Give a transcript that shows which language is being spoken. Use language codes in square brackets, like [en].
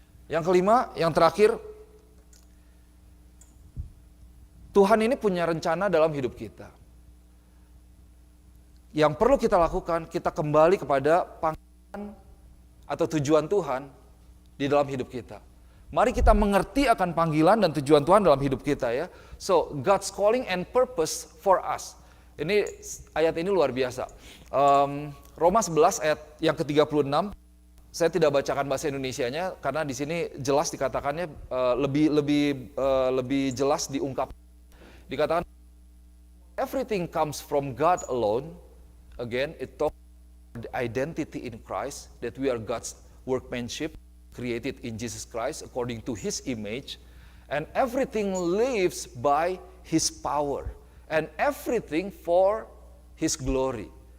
[id] Yang kelima, yang terakhir, Tuhan ini punya rencana dalam hidup kita. yang perlu kita lakukan, kita kembali kepada panggilan atau tujuan Tuhan di dalam hidup kita. Mari kita mengerti akan panggilan dan tujuan Tuhan dalam hidup kita ya. [en] So, God's calling and purpose for us. [id] Ini ayat ini luar biasa. Roma 11 ayat yang ke-36. Saya tidak bacakan bahasa Indonesianya karena di sini jelas dikatakannya lebih jelas diungkap. Dikatakan [en] everything comes from God alone. Again, it talks about the identity in Christ, that we are God's workmanship, created in Jesus Christ according to His image, and everything lives by His power, and everything for His glory.